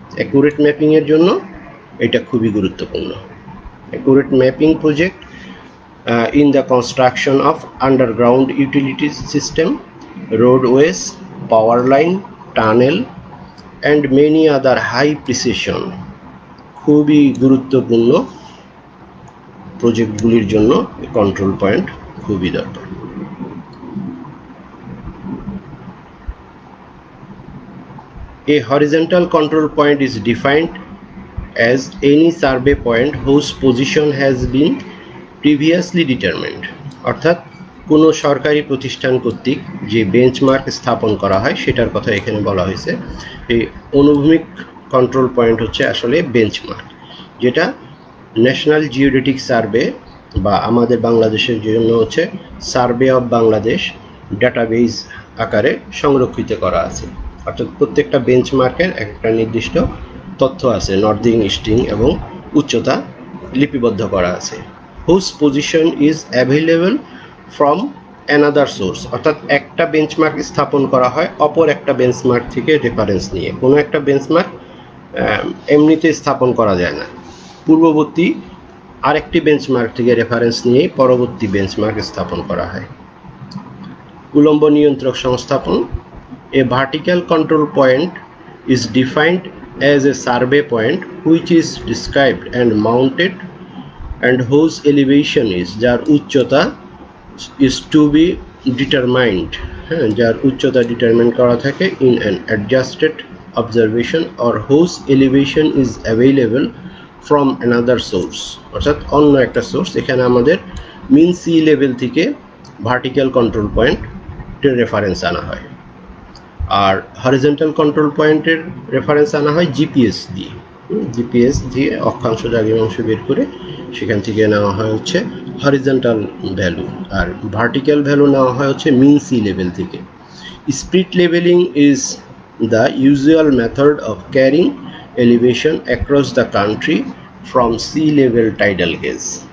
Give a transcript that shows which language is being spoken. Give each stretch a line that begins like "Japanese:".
Bangla: Accurate mapping এর জন্য এটা খুবই গুরুত্বপূর্ণ। Accurate mapping project
English: in the construction of underground utility system, roadways, power line, tunnel and many other high precision
Bangla: খুবই গুরুত্বপূর্ণ প্রজেক্টগুলির জন্য কন্ট্রোল পয়েন্ট খুবই দরকার।
English: A horizontal control point is defined as any survey point whose position has been previously determined.
Bangla: অর্থাৎ কোনো সরকারি প্রতিষ্ঠান কর্তৃক যে বেঞ্চমার্ক স্থাপন করা হয় সেটার কথা এখানে বলা হয়েছে। এই অনুভূমিক কন্ট্রোল পয়েন্ট হচ্ছে আসলে বেঞ্চমার্ক, যেটা ন্যাশনাল জিওডেটিক সার্ভে বা আমাদের বাংলাদেশের জন্য হচ্ছে সার্ভে অফ বাংলাদেশ ডাটাবেজ আকারে সংরক্ষিত করা আছে। অর্থাৎ প্রত্যেকটা বেঞ্চমার্কের একটা নির্দিষ্ট তথ্য আছে, নর্দিং, ইস্টিং এবং উচ্চতা লিপিবদ্ধ করা আছে।
English: whose position is available from another source,
Bangla: অর্থাৎ একটা বেঞ্চমার্ক স্থাপন করা হয় অপর একটা বেঞ্চমার্ক থেকে রেফারেন্স নিয়ে। কোনো একটা বেঞ্চমার্ক এমনিতে স্থাপন করা যায় না, পূর্ববর্তী আরেকটি বেঞ্চমার্ক থেকে রেফারেন্স নিয়েই পরবর্তী বেঞ্চমার্ক স্থাপন করা হয়। উলম্ব নিয়ন্ত্রক সংস্থাপন।
English: A vertical control point is defined as a survey point which is described and mounted and whose elevation is,
Bangla: যার উচ্চতা
English: is to be determined,
Bangla: যার উচ্চতা ডিটারমাইন করা থাকে
English: in an adjusted observation or whose elevation is available from another source,
Bangla: অর্থাৎ অন্য একটা source. এখানে আমাদের মিন সি লেভেল থেকে ভার্টিক্যাল কন্ট্রোল পয়েন্টের রেফারেন্স আনা হয়, আর হরিজন্টাল কন্ট্রোল পয়েন্টের রেফারেন্স আনা হয় জিপিএস দিয়ে। জিপিএস দিয়ে অক্ষাংশ দ্রাঘিমাংশ বের করে সেখান থেকে নেওয়া হয় হচ্ছে হরিজন্টাল ভ্যালু, আর ভার্টিক্যাল ভ্যালু নেওয়া হয় হচ্ছে মিন সি লেভেল থেকে।
English: Spirit levelling is the usual method of carrying elevation across the country from sea level tidal gauge.